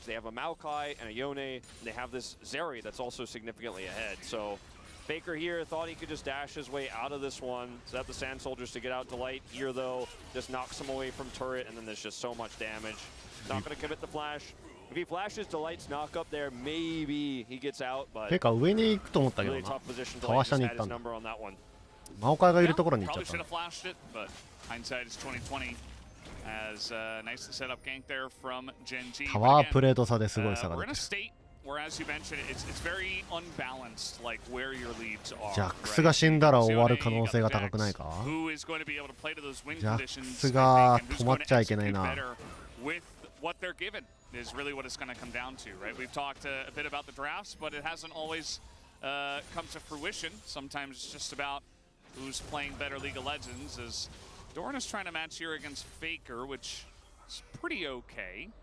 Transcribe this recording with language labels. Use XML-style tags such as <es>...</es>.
<en>They have a Maokai and a Yone, and they have this Zeri that's also significantly ahead. So Faker here thought he could just dash his way out of this one, set up the Sand Soldiers to get out Delight here though, just knocks him away from turret, and then there's just so much damage. Not going to commit the flash. If he flashes Delight's knock up there, maybe he gets out, but</en> <ja>フェイカー上に行くと思ったけどな。川下に行ったんだ。マオカイがいるところに行っちゃった。タワープレート差ですごい差が出てる。ジャックスが死んだら終わる可能性が高くないか？ジャックスが止まっちゃいけないな。</ja> <en>What they're given is really what it's going to come down to, right? We've talked a bit about the drafts, but it hasn't always come to fruition. Sometimes it's just about who's playing better League of Legends, as Doran is trying to match here against Faker, which is pretty okay.</en>